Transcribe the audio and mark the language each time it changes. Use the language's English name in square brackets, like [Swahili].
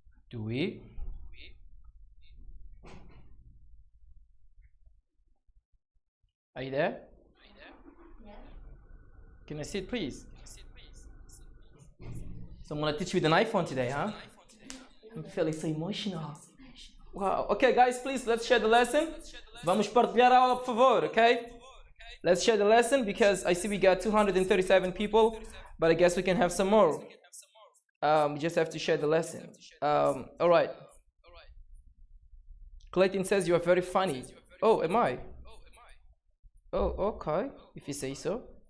[English] do we, are you there? Yeah. Can I sit, please? So I'm gonna teach you with an iPhone today, huh? I'm feeling so emotional. Wow. Okay, guys, please, let's share the lesson. [Portuguese] Vamos partilhar a aula, por favor, okay? [English] Let's share the lesson because I see we got 237 people, but I guess we can have some more. We just have to share the lesson. All right. Clayton says you are very funny. Oh, am I? Oh, okay. If you say so.